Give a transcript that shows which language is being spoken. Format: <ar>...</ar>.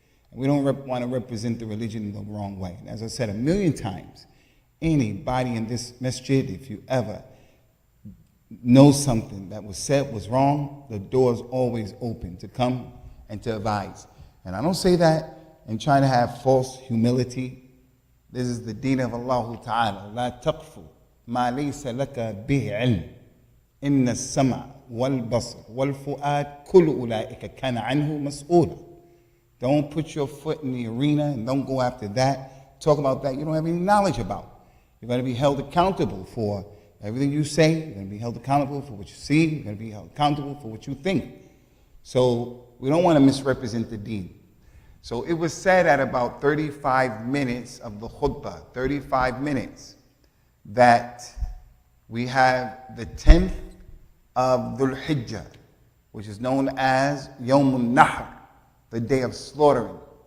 <en>And we don't want to represent the religion in the wrong way. And as I said a million times, anybody in this masjid, if you ever know something that was said was wrong, the door is always open to come and to advise. And I don't say that in trying to have false humility. This is the deen of Allah Ta'ala.</en> <ar>لا تقف ما ليس لك به علم إن السمع والبصر والفؤاد كل أولئك كان عنه مسؤولا.</ar> <en>Don't put your foot in the arena and don't go after that. Talk about that you don't have any knowledge about. You're going to be held accountable for everything you say. You're going to be held accountable for what you see. You're going to be held accountable for what you think. So we don't want to misrepresent the deen. So it was said at about 35 minutes of the khutbah, 35 minutes, that we have the 10th of Dhul Hijjah, which is known as Yawm al-Nahr, the day of slaughtering.</en>